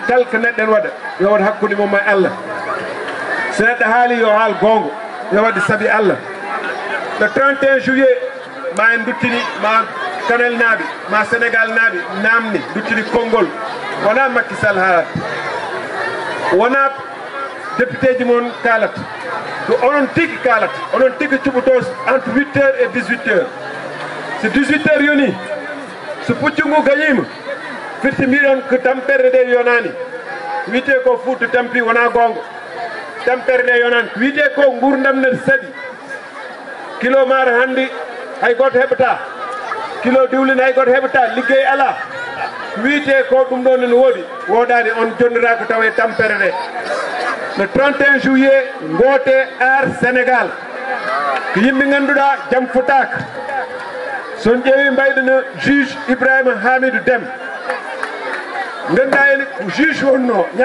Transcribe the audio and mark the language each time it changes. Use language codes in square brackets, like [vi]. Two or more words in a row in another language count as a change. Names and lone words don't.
[ff] kala ko neɗɗo en waɗa yo wat hakkude mum e Allah so neɗɗo haali yo haal gongo yo waɗi saabi Allah le 31 juillet ma en duttini ma Kanel naaɓe ma Sénégal naaɓe namni duttini konngol wona Macky Sall haalata wona député ji moon kalata ko onon tigui kalata onon tigui cuɓoto [fr] entre 8h et 18h [ff] so 18h yoni so puccu ngu gañima firti mbiɗon ko tampere ɗe yonani wiyete ko Fouta tampi wona gonga tampere ɗe yonani wiyete ko gurdam ne saaɗi kilo maaro hande hay goto heɓata kilo diwlin hay goto heɓata liggey ala wiyete ko ɗum ɗo nene woodi woɗani on jonnirako taw e tampere ɗe le 31 juillet goote AAR Sénégal ko yimɓe ganduɗa jaam fotaka son ƴeewi mbayɗono juge Ibrahima Hamidou Déme ganduɗa ene juge wonno